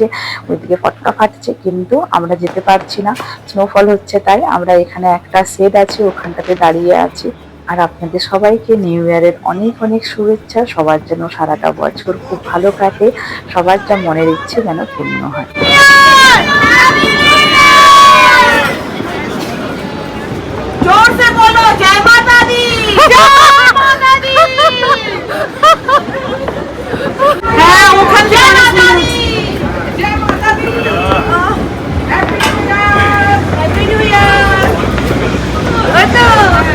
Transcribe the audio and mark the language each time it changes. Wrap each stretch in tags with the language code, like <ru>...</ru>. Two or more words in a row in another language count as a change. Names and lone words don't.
<bn>ওইদিকে ফটকা ফাটছে, কিন্তু আমরা যেতে পারছি না, স্নোফল হচ্ছে। তাই আমরা এখানে একটা শেড আছে, ওখানটাতে দাঁড়িয়ে আছি। আর আপনাদের সবাইকে</bn> <en>new year's</en> <bn>অনেক অনেক শুভেচ্ছা। সবার যেন সারাটা বছর খুব ভালো কাটে, সবার যা মনের ইচ্ছে যেন পূর্ণ হয়।</bn> <hi>जोर से बोलो जय माता दी, जय माता दी।</hi> <bn>হ্যাঁ ওখান থেকে</bn> <hi>जय माता दी, जय माता दी।</hi> <en>happy new year, happy new year.</en>